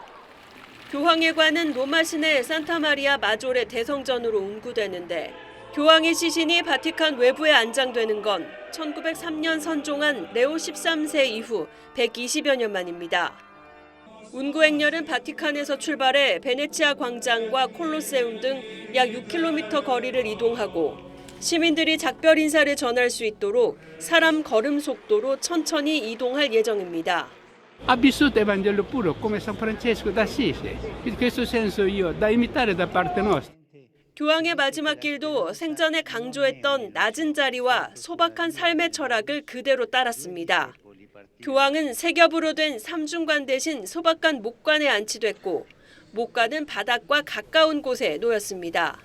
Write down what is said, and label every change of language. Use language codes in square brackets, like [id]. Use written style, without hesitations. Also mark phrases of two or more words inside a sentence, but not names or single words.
[ko] 교황의 관은 로마 시내 산타마리아 마조레 대성전으로 운구되는데 교황의 시신이 바티칸 외부에 안장되는 건 1903년 선종한 레오 13세 이후 120여 년 만입니다. 운구 행렬은 바티칸에서 출발해 베네치아 광장과 콜로세움 등 약 6km 거리를 이동하고 시민들이 작별 인사를 전할 수 있도록 사람 걸음 속도로 천천히 이동할 예정입니다. [it] Ha vissuto il Vangelo puro come San Francesco d'Assisi. In questo senso io da imitare da parte nostra. [ko] 교황의 마지막 길도 생전에 강조했던 낮은 자리와 소박한 삶의 철학을 그대로 따랐습니다. 교황은 세 겹으로 된 삼중관 대신 소박한 목관에 안치됐고 목관은 바닥과 가까운 곳에 놓였습니다.